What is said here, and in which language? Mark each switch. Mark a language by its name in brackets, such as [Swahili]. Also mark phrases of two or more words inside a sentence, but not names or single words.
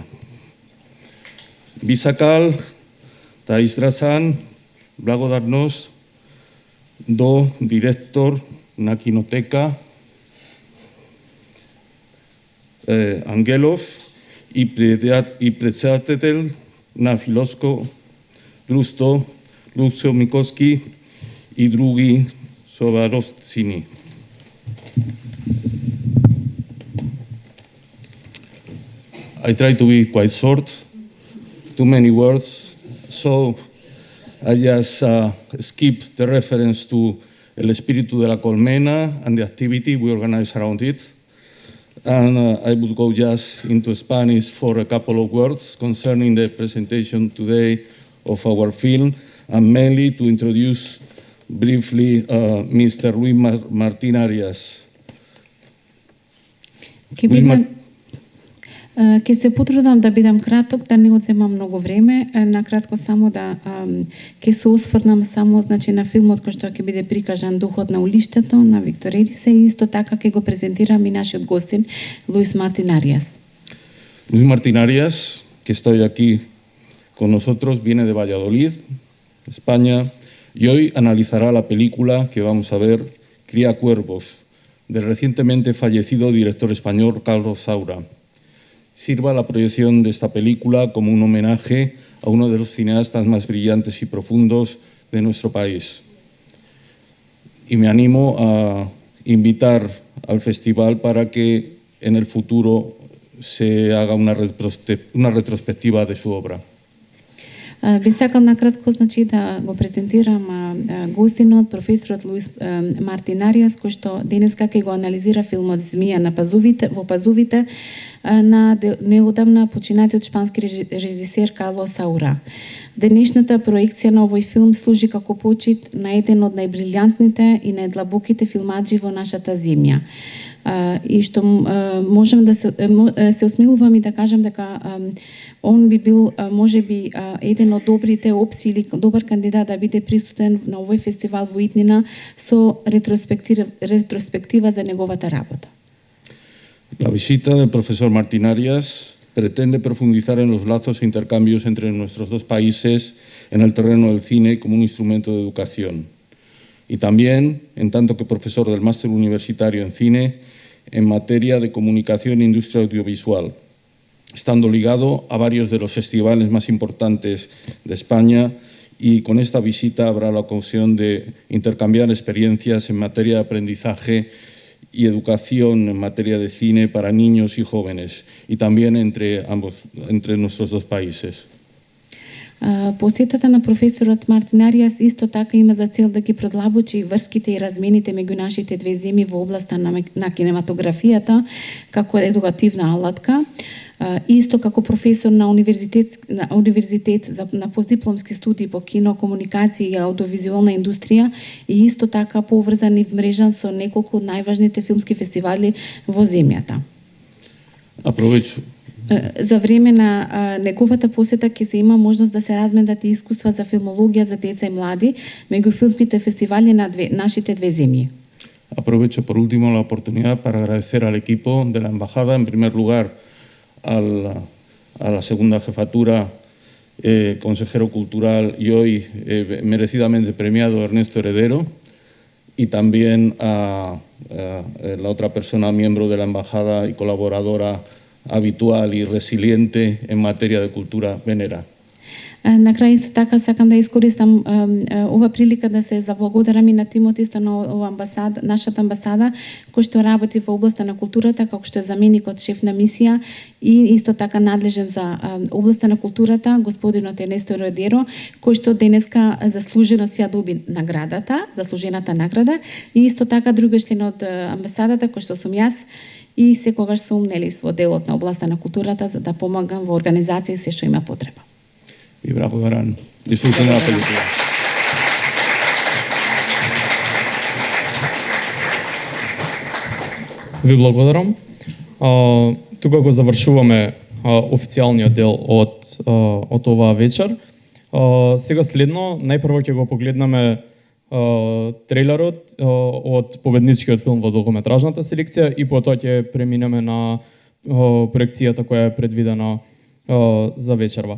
[Macedonian] Би сакал да изразам благодарност до директор на кинотека Ангелов и председател на философско друштво Луцо Миковски и други собравци. [English] I try to be quite short, too many words, so I just skip the reference to El Espíritu de la Colmena and the activity we organize around it. And I would go just into Spanish for a couple of words concerning the presentation today of our film, and mainly to introduce briefly Mr. Luis Martín Arias. [Macedonian] Ке се потрудам да бидам краток, да не одземам многу време. Накратко само да ке се осврнам само значи на филмот кој што ќе биде прикажан Духот на улиштето на Виктор Ерисе и исто така ќе го презентирам и нашиот гостин Luis Martín Arias. [Spanish] Luis Martín Arias, que está hoy aquí con nosotros, viene de Valladolid, España, y hoy analizará la película que vamos a ver, Cría Cuervos, del recientemente fallecido director español Carlos Saura. Sirva la proyección de esta película como un homenaje a uno de los cineastas más brillantes y profundos de nuestro país. Y me animo a invitar al festival para que en el futuro se haga una retrospectiva de su obra. [Macedonian] Би сакал накратко значи да го презентирам гостинот професорот Луис Мартин Ариас, кој што денеска ќе го анализира филмот Змија на пазувите на неодамна починатиот шпански режисер Карлос Саура. Денешната проекција на овој филм служи како почит на еден од најбрилјантните и најдлабоките филмаджи во нашата земја. И што можем да се осмелувам и да кажам дека он би бил можеби еден од добрите опции или добар кандидат да биде присутен на овој фестивал во иднина со ретроспектива за неговата работа. [Spanish] La visita del profesor Martín Arias pretende profundizar en los lazos e intercambios entre nuestros dos países en el terreno del cine como un instrumento de educación. Y también, en tanto que profesor del máster universitario en cine, en materia de comunicación e industria audiovisual, estando ligado a varios de los festivales más importantes de España, y con esta visita habrá la ocasión de intercambiar experiencias en materia de aprendizaje y educación en materia de cine para niños y jóvenes, y también entre nuestros dos países. [Macedonian] Посетата на професорот Мартин Ариас исто така има за цел да ги продлабочи врските и размените меѓу нашите две земји во областа на кинематографијата како едукативна алатка. Исто како професор на универзитет на постдипломски студии по кино, комуникација и аудиовизуална индустрија и исто така поврзан и вмрежан со неколку од најважните филмски фестивали во земјата. [Spanish] Апровечу. [Macedonian] За време на неговата посета ќе се има можност да се разменат и искуства за филмологија за деца и млади меѓу филмските фестивали на нашите две земји. [Spanish] Aprovecho por último la oportunidad para agradecer al equipo de la embajada, en primer lugar a la segunda jefatura, consejero cultural y hoy merecidamente premiado Ernesto Heredero, y también a la otra persona, miembro de la embajada y colaboradora, habitual y resiliente en materia de cultura venera. [Macedonian] На крај исто така сакам да искористам ова прилика да се заблагодарам и на тимот исто на ова амбасада, нашата амбасада, кој што работи во областа на културата, како што е заменикот шеф на мисија и исто така надлежен за областа на културата, господинот Ернесто Родеро, кој што денеска заслужено си ја доби наградата, заслужената награда, и исто така другоштин од амбасадата, кој што сум јас, и секогаш сум во делот на областа на културата за да помагам во организација се што има потреба. [Spanish] Y bravo, darán. Disfruten de la película. [Macedonian] Ви благодарам. Тука го завршуваме официјалниот дел од оваа вечер. Сега следно, најпрво ќе го погледнеме трейлерот од победничкиот филм во долгометражната селекција и потоа ќе преминеме на проекцијата која е предвидена за вечерва.